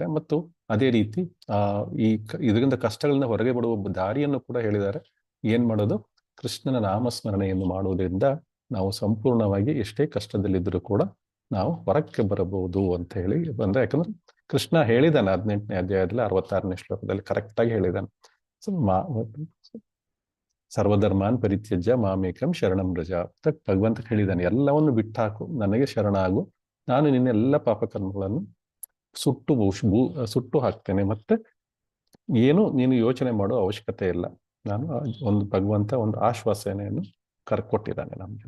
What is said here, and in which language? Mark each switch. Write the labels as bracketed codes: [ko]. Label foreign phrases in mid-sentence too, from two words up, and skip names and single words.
[kn] ಮತ್ತು ಅದೇ ರೀತಿ ಇದರಿಂದ ಕಷ್ಟಗಳನ್ನ ಹೊರಗೆ ಬಿಡುವ ದಾರಿಯನ್ನು ಕೂಡ ಹೇಳಿದ್ದಾರೆ. ಏನ್ ಮಾಡೋದು? ಕೃಷ್ಣನ ನಾಮಸ್ಮರಣೆಯನ್ನು ಮಾಡುವುದರಿಂದ ನಾವು ಸಂಪೂರ್ಣವಾಗಿ ಎಷ್ಟೇ ಕಷ್ಟದಲ್ಲಿದ್ದರೂ ಕೂಡ ನಾವು ಹೊರಕ್ಕೆ ಬರಬಹುದು ಅಂತ ಹೇಳಿ ಬಂದ್ರೆ, ಯಾಕಂದ್ರೆ ಕೃಷ್ಣ ಹೇಳಿದಾನೆ 18ನೇ ಅಧ್ಯಾಯದಲ್ಲಿ 66ನೇ ಶ್ಲೋಕದಲ್ಲಿ ಕರೆಕ್ಟ್ ಆಗಿ ಹೇಳಿದಾನೆ. ಸೊ [sa] ಸರ್ವಧರ್ಮಾನ್ ಪರಿತ್ಯಜ್ಯ ಮಾಮೇಕಂ ಶರಣಂ ವ್ರಜ [kn] ಅಂತ ಭಗವಂತ ಹೇಳಿದಾನೆ. ಎಲ್ಲವನ್ನು ಬಿಟ್ಟಾಕು, ನನಗೆ ಶರಣ ಆಗು, ನಾನು ನಿನ್ನ ಎಲ್ಲ ಪಾಪಕರ್ಮಗಳನ್ನು ಸುಟ್ಟು ಹಾಕ್ತೇನೆ, ಮತ್ತೆ ಏನು ನೀನು ಯೋಚನೆ ಮಾಡೋ ಅವಶ್ಯಕತೆ ಇಲ್ಲ. ನಾನು ಭಗವಂತ ಒಂದು ಆಶ್ವಾಸನೆಯನ್ನು ಕೊಟ್ಟಿದ್ದಾನೆ ನಮ್ಗೆ.